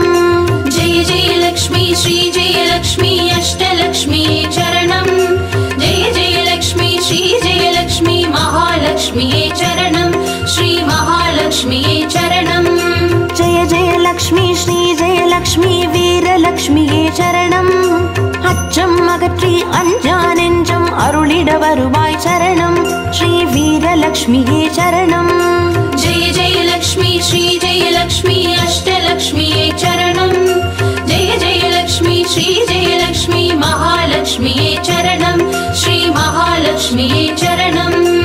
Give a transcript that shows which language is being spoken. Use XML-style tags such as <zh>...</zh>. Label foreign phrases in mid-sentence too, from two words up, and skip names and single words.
<sa>जय जय लक्ष्मी श्री जय लक्ष्मी अष्टलक्ष्म्यै चरणम् जय जय लक्ष्मी श्री जय लक्ष्मी महालक्ष्म्यै चरणम् श्री महालक्ष्म्यै चरणम् जय जय लक्ष्मी श्री जय लक्ष्मी वीरलक्ष्मिये चरणम्</sa> <ta>அச்சம் அகற்றி அஞ்சா நெஞ்சம் அருளிட வருவாய் சரணம் ஸ்ரீ வீரலக்ஷ்மியே சரணம்</ta> <sa>जय जय लक्ष्मी श्री जय लक्ष्मी अष्टलक्ष्म्यै चरणम् जय जय लक्ष्मी श्री जय लक्ष्मी महालक्ष्म्यै चरणम् श्री महालक्ष्म्यै चरणम्</sa>